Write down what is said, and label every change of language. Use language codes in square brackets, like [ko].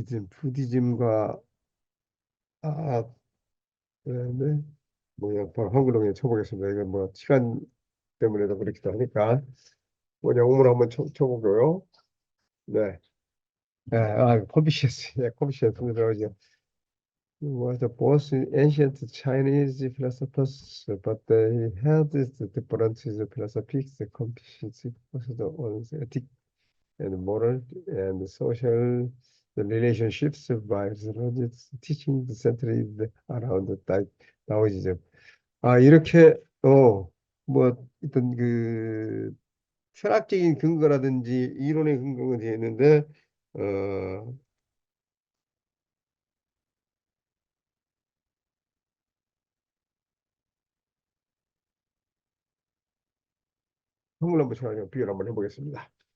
[ko] 부디즘과 아 그다음에 뭐야 바로 한글로 그냥 쳐보겠습니다. 이건 뭐 시간 때문에도 그렇기도 하니까 뭐 영어로 한번 쳐보고요. 네. 컨피시어스. 예, 컨피시어스 들어오죠. [en] Was both ancient Chinese philosophers, but they had different philosophies. Confucius focused on ethics and moral and social relationships by his teaching centered around Taoism. [ko] 이렇게 뭐 어떤 그 철학적인 근거라든지 이론의 근거가 되어 있는데 어, 한번 제가 비교를 한번 해보겠습니다.